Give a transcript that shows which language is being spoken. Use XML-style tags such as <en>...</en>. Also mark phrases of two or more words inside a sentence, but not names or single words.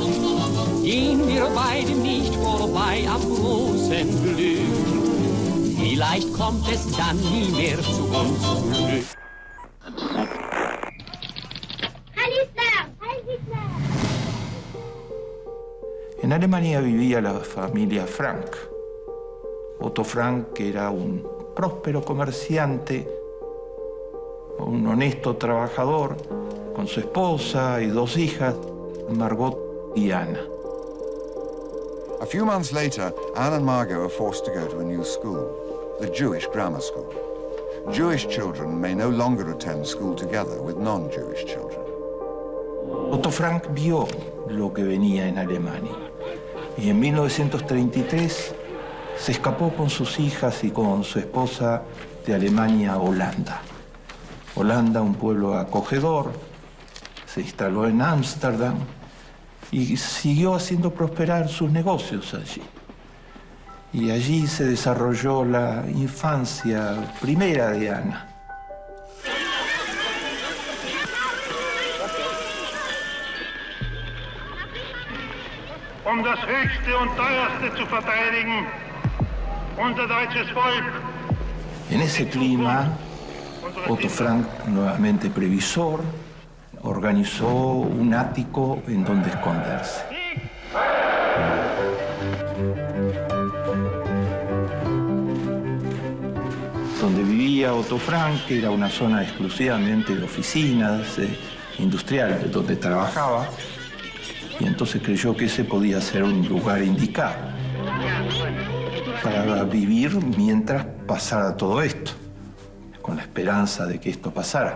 <de>Gehen wir beide nicht vorbei am großen Glück? Vielleicht kommt es dann nie mehr zu uns zurück.</de> <es>En Alemania vivía la familia Frank. Otto Frank era un próspero comerciante, un honesto trabajador, con su esposa y 2 hijas, Margot y Anna.</es> <en>A few months later, Anne and Margot are forced to go to a new school, the Jewish grammar school. Jewish children may no longer attend school together with non-Jewish children.</en> <es>Otto Frank vio lo que venía en Alemania y en 1933 se escapó con sus hijas y con su esposa de Alemania a Holanda. Holanda, un pueblo acogedor, se instaló en Ámsterdam y siguió haciendo prosperar sus negocios allí. Y allí se desarrolló la infancia primera de Anna.</es> <de>Das höchste und teuerste zu verteidigen, unser deutsches Volk.</de> <es>En ese clima, Otto Frank, nuevamente previsor, organizó un ático en donde esconderse. Donde vivía Otto Frank, que era una zona exclusivamente de oficinas industriales, donde trabajaba, y entonces creyó que ese podía ser un lugar indicado para vivir mientras pasara todo esto, con la esperanza de que esto pasara.</es>